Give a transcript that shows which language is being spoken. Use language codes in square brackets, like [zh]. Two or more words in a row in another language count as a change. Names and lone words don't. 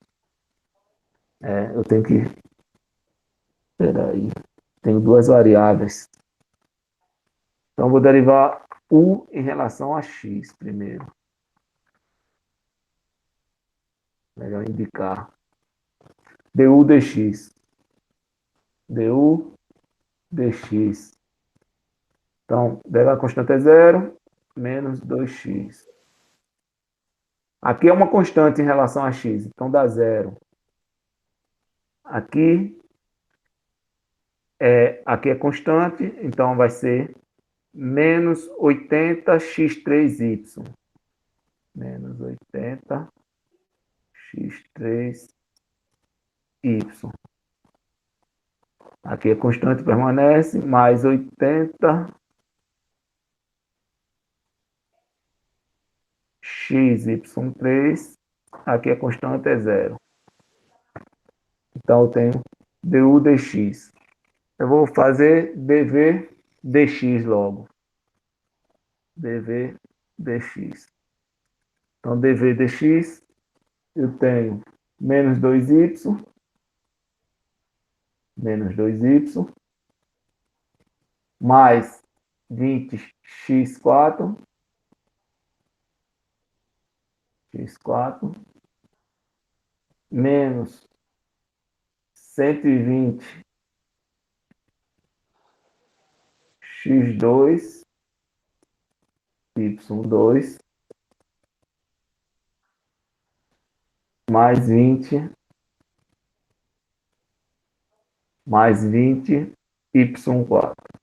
[pt] Eu tenho que... Espera aí. Tenho duas variáveis. Então, vou derivar u em relação a x primeiro. Melhor indicar. du dx. du dx. Então, derivada constante é zero, menos 2x. Aqui é uma constante em relação a x, então dá zero. Aqui é constante, então vai ser menos 80x3y. Menos 80x3y. Aqui é constante, permanece, mais 80x y3. Aqui é constante, é zero. Então, eu tenho du dx. Eu vou fazer dv dx logo. dv dx. Então, dv dx, eu tenho menos 2y, mais 20x4, menos 120x2, y2, mais 20, y4.